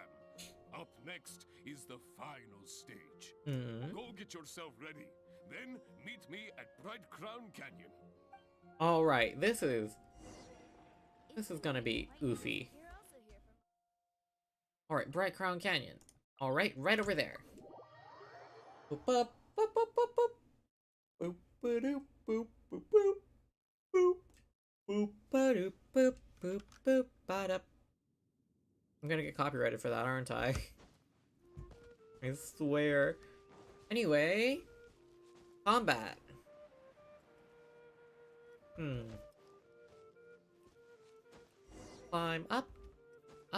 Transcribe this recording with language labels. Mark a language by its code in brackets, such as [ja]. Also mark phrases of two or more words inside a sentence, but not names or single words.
[en] Up next is the final stage. Go get yourself ready. Then meet me at Bright Crown Canyon. Alright, this is gonna be oofy. Alright, Bright Crown Canyon. Alright, right over there. Boop boop boop boop boop boop. Boop ba-doop boop boop boop. Boop. Boop ba-doop boop boop boop ba-da. I'm gonna get copyrighted for that, aren't I? I swear. Anyway. Combat. Climb up. Up.